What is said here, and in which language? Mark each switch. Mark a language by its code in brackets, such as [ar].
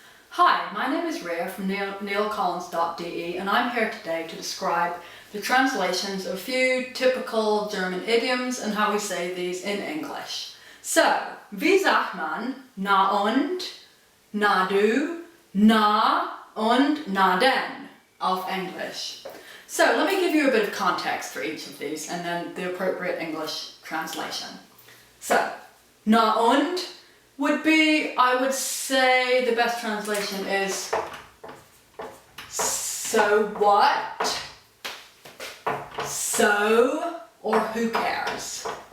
[en] Hi, my name is Rhea from neilcollins.de and I'm here today to describe the translations of a few typical German idioms and how we say these in English. [de] So, wie sagt man na und, na du, na und na denn auf English? [en] So let me give you a bit of context for each of these and then the appropriate English translation. So, na und would be, I would say the best translation is so what, so, or who cares.